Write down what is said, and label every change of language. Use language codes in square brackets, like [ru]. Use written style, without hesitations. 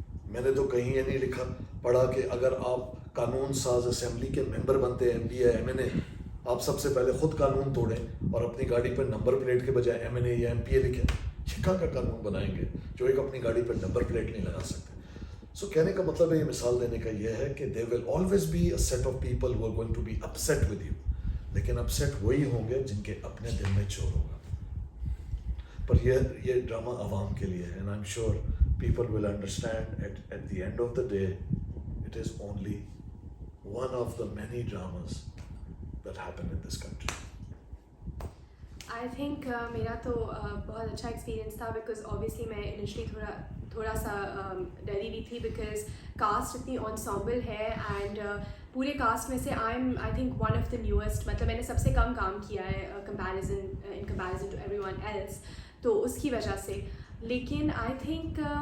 [ur] میں نے تو کہیں یہ نہیں لکھا پڑھا کہ اگر آپ قانون ساز اسمبلی کے ممبر بنتے ہیں, ایم پی ایم این اے, آپ سب سے پہلے خود قانون توڑیں اور اپنی گاڑی پر نمبر پلیٹ کے بجائے ایم این اے یا ایم پی اے لکھیں. یہ کہاں کا قانون بنائیں گے جو ایک اپنی گاڑی پر نمبر پلیٹ نہیں لگا سکتے. سو کہنے کا مطلب ہے, یہ مثال دینے کا یہ ہے کہ [en] there will always be a set of people who are going to be upset with you, [ur] لیکن اپسیٹ وہی ہوں گے جن کے اپنے دل میں چور ہوگا. پر یہ ڈرامہ عوام کے لیے ہے, [en] And I am sure people will understand at the end of the day it is only one of the many dramas that happen in this country. I think [ur] میرا تو بہت اچھا ایکسپیرینس تھا, بیکاز اوبیسلی میں initially تھوڑا سا ڈری بھی تھی, بیکاز کاسٹ اتنی انسامبل ہے, [en] and پورے cast میں سے I think one of the newest, [ur] مطلب میں نے سب سے کم کام کیا ہے [en] in comparison to everyone else, [ur] تو اس کی وجہ سے. لیکن آئی تھنک